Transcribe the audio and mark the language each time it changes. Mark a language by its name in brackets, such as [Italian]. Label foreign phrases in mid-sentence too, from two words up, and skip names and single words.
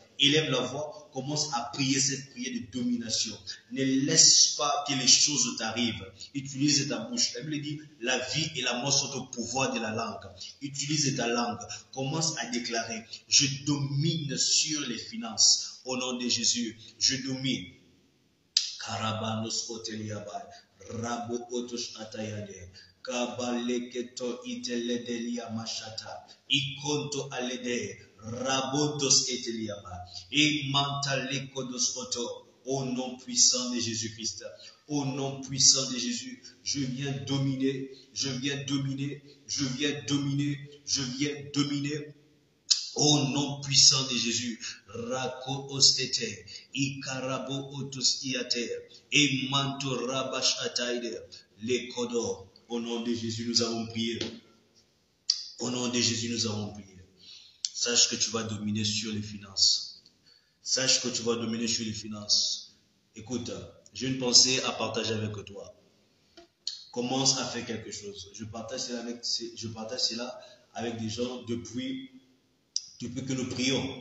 [French] Élève la voix, commence à prier cette prière de domination. Ne laisse pas que les choses t'arrivent. Utilise ta bouche. La Bible dit, la vie et la mort sont au pouvoir de la langue. Utilise ta langue. Commence à déclarer, je domine sur les finances. Au nom de Jésus, je domine. Karabanos Oteliabai, Rabo Otosh Atayade, Kabaleketo Iteledelia Mashata, Ikonto Alede, Rabotos Eteliaba, et Mantalekodos Oto, au nom puissant de Jésus-Christ, au nom puissant de Jésus, je viens dominer, je viens dominer, je viens dominer, je viens dominer. Au nom puissant de Jésus, Rako Ostete, Ikarabo Otos Iate, et Manto Rabash Ataide, les Kodo. Au nom de Jésus, nous avons prié. Au nom de Jésus, nous avons prié. Sache que tu vas dominer sur les finances. Sache que tu vas dominer sur les finances. Écoute, j'ai une pensée à partager avec toi. Commence à faire quelque chose. Je partage cela avec des gens depuis que nous prions.